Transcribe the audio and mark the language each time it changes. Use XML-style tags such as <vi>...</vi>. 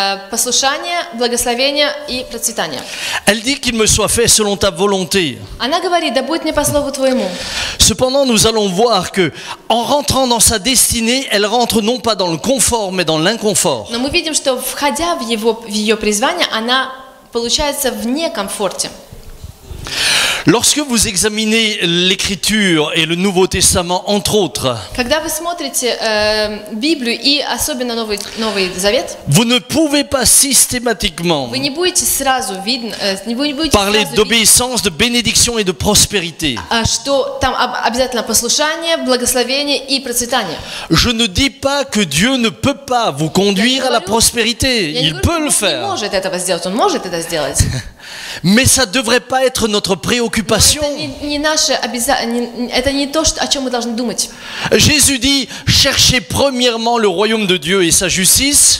<ru>Послушание, благословение и процветание.</ru> <fr>Elle dit qu'il me soit fait selon ta volonté.</fr> <ru>Она говорит, да будет мне по слову твоему.</ru> <fr>Cependant, nous allons voir que, en rentrant dans sa destinée, elle rentre non pas dans le confort, mais dans l'inconfort.</fr> <ru>Но мы видим, что входя в ее призвание, она получается в некомфорте.</ru> <fr>Lorsque vous examinez l'Écriture et le Nouveau Testament, entre autres,</fr> <ru>Когда вы смотрите Библию и особенно Новый Завет,</ru> <fr>vous ne pouvez pas systématiquement</fr> <ru>вы не будете сразу вы не будете</ru> <fr>parler</fr> <ru>сразу видеть,</ru> <fr>d'obéissance, de bénédiction et de prospérité.</fr> <ru>что там обязательно послушание, благословение и процветание.</ru> <fr>Je ne dis pas que Dieu ne peut pas vous conduire à la prospérité.</fr> <ru>Я не</ru> <fr>Il</fr> <ru>говорю,</ru> <fr>peut le</fr> <ru>что Бог не</ru> <fr>faire.</fr> <ru>может этого сделать, Он может это сделать.</ru> <fr>Mais ça ne devrait pas être notre préoccupation.</fr> <ru>Это не наше это не то, о чем мы должны думать.</ru> <fr>Jésus dit, cherchez premièrement le royaume de Dieu et sa justice,</fr>